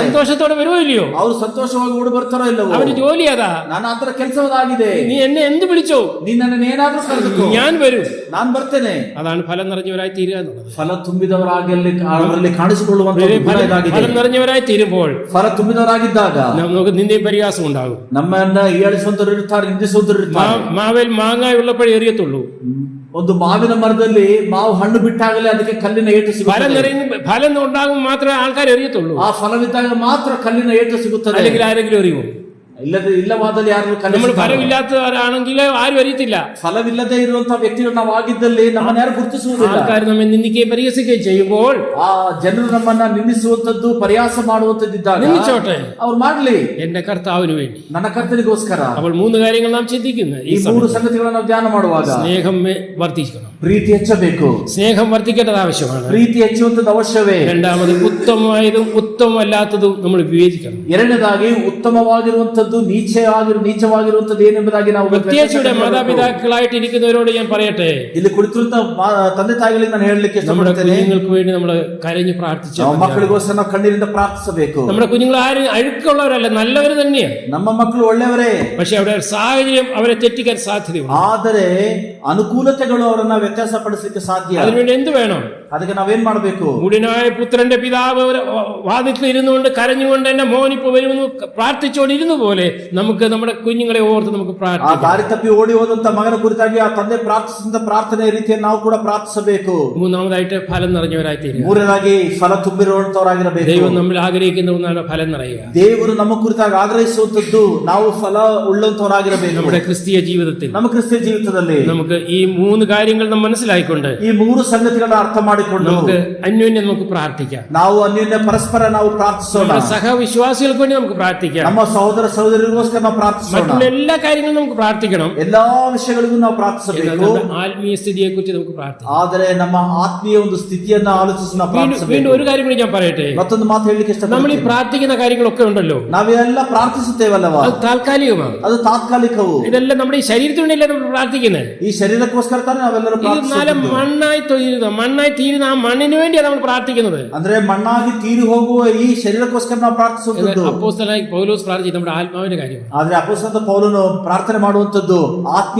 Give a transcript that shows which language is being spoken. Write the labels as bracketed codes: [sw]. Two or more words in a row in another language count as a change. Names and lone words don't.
[ml] ಸಂತೋಷത്തോടെ വരുമോ ಇಲ್ಲയോ? [kn] ಅವರು ಸಂತೋಷವಾಗಿ ಓಡಿ ಬರ್ತಾರೋ ಇಲ್ಲವೋ? [ml] അവന്റെ ജോലി അതാ. [kn] ನಾನು ಆತರ ಕೆಲಸವಾಗಿದೆ. [ml] നീ എന്നെ എന്ത് വിളിച്ചോ? [kn] ನೀ ನನ್ನನ್ನು ಏನಾದ್ರೂ ಕರೆದುಕೋ, [ml] ഞാൻ വരും, [kn] ನಾನು ಬರ್ತೇನೆ. [ml] അതാണ് ഫലം നിറഞ്ഞവരായി തീരുക എന്നുള്ളത്. [kn] ಫಲ ತುಂಬಿದವರಾಗಿ ಅವರಲ್ಲಿ ಕಾಣಿಸಿಕೊಳ್ಳುವಂತ [ml] ഫലം നിറഞ്ഞവരായി തീരുമ്പോൾ, [kn] ಫಲ ತುಂಬಿದವರಾಗಿದ್ದಾಗ [ml] നമുക്ക് നിന്ദയും പരിഹാസം ഉണ്ടാകും. [kn] ನಮ್ಮನ್ನ ಹೀಯಾಳಿಸುವಂತರು ಇರ್ತಾರೆ, ನಿಂದಿಸುವಂತರು ಇರ್ತಾರೆ. [ml] മാവേൽ മാങ്ങ ഉള്ളപ്പോഴേ എറിയത്തുള്ളൂ. [kn] ಒಂದು ಮಾವಿನ ಮರದಲ್ಲಿ ಮಾವು ಹಣ್ಣು ಬಿಟ್ಟಾಗಲೇ ಅದಕ್ಕೆ ಕಲ್ಲಿನ ಏಟು ಸಿಗುತ್ತದೆ. [ml] ഫലം ഉണ്ടാകുമ്പോൾ മാത്രമേ ആൾക്കാർ എറിയത്തുള്ളൂ. [kn] ಆ ಫಲವಿದ್ದಾಗ ಮಾತ್ರ ಕಲ್ಲಿನ ಏಟು ಸಿಗುತ್ತದೆ. [ml] അല്ലെങ്കിൽ ആരെങ്കിലും എറിയുമോ? [kn] ಇಲ್ಲವಾದಲ್ಲಿ ಯಾರು [ml] നമ്മൾ ഫലമില്ലാത്തവരാണെങ്കിൽ ആരും അറിയത്തില്ല. [kn] ಫಲವಿಲ್ಲದೆ ಇರುವಂತಹ ವ್ಯಕ್ತಿಗಳು ನಾವು ಆಗಿದ್ದಲ್ಲಿ ನಮ್ಮನ್ನ ಯಾರು ಗುರುತಿಸುವುದಿಲ್ಲ. [ml] ആൾക്കാർ നമ്മെ നിന്ദിക്കുകയും പരിഹസിക്കുകയും ചെയ്യുമ്പോൾ, [kn] ಆ ಜನರು ನಮ್ಮನ್ನ ನಿಂದಿಸುವಂತದ್ದು, ಪರಿಹಾಸ ಮಾಡುವಂತದ್ದಿದ್ದಾಗ [ml] നിന്ദിച്ചോട്ടെ, [kn] ಅವ್ರು ಮಾಡ್ಲಿ, [ml] എന്റെ കർത്താവിന് വേണ്ടി, [kn] ನನ್ನ ಕರ್ತನಿಗೋಸ್ಕರ. [ml] അപ്പോൾ 3 കാര്യങ്ങൾ നാം ചിന്തിക്കുന്നത്. [kn] ಈ 3 ಸಂಗತಿಗಳನ್ನು ನಾವು ಧ್ಯಾನ ಮಾಡುವಾಗ [ml] സ്നേഹം വർദ്ധിക്കണം, [kn] ಪ್ರೀತಿ ಹೆಚ್ಚಬೇಕು. [ml] സ്നേഹം വർദ്ധിക്കേണ്ടത് ആവശ്യമാണ്. [kn] ಪ್ರೀತಿ ಹೆಚ್ಚುವಂತದ್ದು ಅವಶ್ಯವೇ. [ml] രണ്ടാമത് ഉത്തമമായതും ഉത്തമമല്ലാത്തതും നമ്മൾ വിവേചിക്കണം. [kn] ಎರಡನೇದಾಗಿ ಉತ್ತಮವಾಗಿರುವಂತದ್ದು, ನೀಚವಾಗಿರುವಂತದ್ದು ಏನೆಂಬುದಾಗಿ ನಾವು [ml] പ്രത്യേകിച്ച് ഇവിടെ മാതാപിതാക്കളായിട്ട് ഇരിക്കുന്നവരോട് ഞാൻ പറയട്ടെ, [kn] ಇಲ್ಲಿ ಕುಳಿತಿರುವಂತ ತಂದೆ ತಾಯಿಗಳಿಗೆ ನಾನು ಹೇಳಲಿಕ್ಕೆ [ml] നമ്മുടെ [kn] ಇಷ್ಟಪಡ್ತೇನೆ, [ml] കുഞ്ഞുങ്ങൾക്ക് വേണ്ടി നമ്മൾ കരഞ്ഞു പ്രാർത്ഥിച്ചു. [kn] ಮಕ್ಕಳಿಗೋಸ್ಕರ ನಾವು ಕಣ್ಣೀರಿಂದ ಪ್ರಾರ್ಥಿಸಬೇಕು. [ml] നമ്മുടെ കുഞ്ഞുങ്ങൾ ആരും അഴുക്കുള്ളവരല്ല, നല്ലവർ തന്നെയാണ്. [kn] ನಮ್ಮ ಮಕ್ಕಳು ಒಳ್ಳೆಯವರೇ. [ml] പക്ഷെ അവിടെ സാഹചര്യം അവരെ തെറ്റിക്കാൻ സാധ്യതയുണ്ട്. [kn] ಆದರೆ ಅನುಕೂಲತೆಗಳು ಅವರನ್ನ ವ್ಯತ್ಯಾಸಪಡಿಸಲಿಕ್ಕೆ ಸಾಧ್ಯ. [ml] അതിനുവേണ്ടി എന്ത് വേണം? [kn] ಅದಕ್ಕೆ ನಾವೇನ್ ಮಾಡಬೇಕು? [ml] മുടിനായ പുത്രന്റെ പിതാവ് വാതിൽക്കൽ ഇരുന്നുകൊണ്ട് കരഞ്ഞുകൊണ്ട് എന്റെ മോനിപ്പോ വരുമെന്ന് പ്രാർത്ഥിച്ചുകൊണ്ടിരുന്ന പോലെ നമുക്ക് നമ്മുടെ കുഞ്ഞുങ്ങളെ ഓർത്ത് നമുക്ക് [kn] ಆ [ml] പ്രാർത്ഥിക്കാം. [kn] ದಾರಿ ತಪ್ಪಿ ಓಡಿ ಹೋದಂತ ಮಗನ ಕುರಿತಾಗಿ ಆ ತಂದೆ ಪ್ರಾರ್ಥಿಸಿದ ಪ್ರಾರ್ಥನೆ ರೀತಿಯಲ್ಲಿ ನಾವು ಕೂಡ ಪ್ರಾರ್ಥಿಸಬೇಕು. [ml] മൂന്നാമതായിട്ട് ഫലം നിറഞ്ഞവരായി തീരുക. [kn] ಮೂರನೇದಾಗಿ ಫಲ ತುಂಬಿರುವಂತವರಾಗಿರಬೇಕು. [ml] ദൈവം നമ്മൾ ആഗ്രഹിക്കുന്ന ഒന്നാണ് ഫലം നിറയുക. [kn] ದೇವರು ನಮ್ಮ ಕುರಿತಾಗಿ ಆಗ್ರಹಿಸುವಂತದ್ದು ನಾವು ಫಲ ಉಳ್ಳಂತವರಾಗಿರಬೇಕು. [ml] നമ്മുടെ ക്രിസ്തീയ ജീവിതത്തിൽ [kn] ನಮ್ಮ ಕ್ರಿಸ್ತಿಯ ಜೀವಿತದಲ್ಲಿ [ml] നമുക്ക് ഈ 3 കാര്യങ്ങൾ നാം മനസ്സിലായിക്കൊണ്ട് [kn] ಈ 3 ಸಂಗತಿಗಳನ್ನ ಅರ್ಥ ಮಾಡಿಕೊಂಡು [ml] നമുക്ക് അന്യോന്യം നമുക്ക് പ്രാർത്ഥിക്കാം. [kn] ನಾವು ಅನ್ಯೋನ್ಯ ಪರಸ್ಪರ ನಾವು ಪ್ರಾರ್ಥಿಸೋಣ. [ml] നമ്മുടെ സഹവിശ്വാസികൾക്ക് വേണ്ടി നമുക്ക് പ്രാർത്ഥിക്കാം. [kn] ನಮ್ಮ ಸಹೋದರ ಸಹೋದರಿಗೋಸ್ಕರ ನಾವು ಪ್ರಾರ್ಥಿಸೋಣ. [ml] മറ്റുള്ള എല്ലാ കാര്യങ്ങളും നമുക്ക് പ്രാർത്ഥിക്കണം. [kn] ಎಲ್ಲಾ ವಿಷಯಗಳಿಗೂ ನಾವು ಪ್ರಾರ್ಥಿಸಬೇಕು. [ml] ആത്മീയ സ്ഥിതിയെ കുറിച്ച് നമുക്ക് പ്രാർത്ഥിക്കാം. [kn] ಆದರೆ ನಮ್ಮ ಆತ್ಮೀಯ ಒಂದು ಸ್ಥಿತಿಯನ್ನ ಆಲೋಚಿಸಿ ನಾವು ಪ್ರಾರ್ಥಿಸಬೇಕು. [ml] വീണ്ടും ഒരു കാര്യം കൂടി ഞാൻ പറയട്ടെ. [kn] ಮತ್ತೊಂದು ಮಾತು ಹೇಳಲಿಕ್ಕೆ [ml] നമ്മൾ ഈ [kn] ಇಷ್ಟಪಡ್ತೀನಿ. [ml] പ്രാർത്ഥിക്കുന്ന കാര്യങ്ങളൊക്കെ ഉണ്ടല്ലോ, [kn] ನಾವೆಲ್ಲ ಪ್ರಾರ್ಥಿಸುತ್ತೇವಲ್ಲವಾ, [ml] അത് താൽക്കാലികമാണ്. [kn] ಅದು ತಾತ್ಕಾಲಿಕವು. [ml] ഇതെല്ലാം നമ്മുടെ ഈ ശരീരത്തിന് വേണ്ടിയല്ല നമ്മൾ പ്രാർത്ഥിക്കുന്നത്. [kn] ಈ ശರೀರಕ್ಕೋಸ್ಕರ ತಾನೇ ನಾವೆಲ್ಲರೂ [ml] ഇത് നാളെ [kn] ಪ್ರಾರ್ಥಿಸುತ್ತೇವೆ. [ml] മണ്ണായി തീരുന്ന ആ മണ്ണിന് വേണ്ടിയാണ് നമ്മൾ പ്രാർത്ഥിക്കുന്നത്. [kn] ಅಂದ್ರೆ ಮಣ್ಣಾಗಿ ತೀರಿ ಹೋಗುವ ಈ ಶರೀರಕ್ಕೋಸ್ಕರ ನಾವು ಪ್ರಾರ್ಥಿಸುವುದು. [ml] അപ്പോസ്തലനായ പൗലോസ് പ്രാർത്ഥിച്ചത് നമ്മുടെ ആത്മാവിന്റെ കാര്യം. [kn] ಆದ್ರೆ ಅಪೊಸ್ತಲ ಪೌಲನು ಪ್ರಾರ್ಥನೆ ಮಾಡುವಂತದ್ದು ಆತ್ಮೀಯ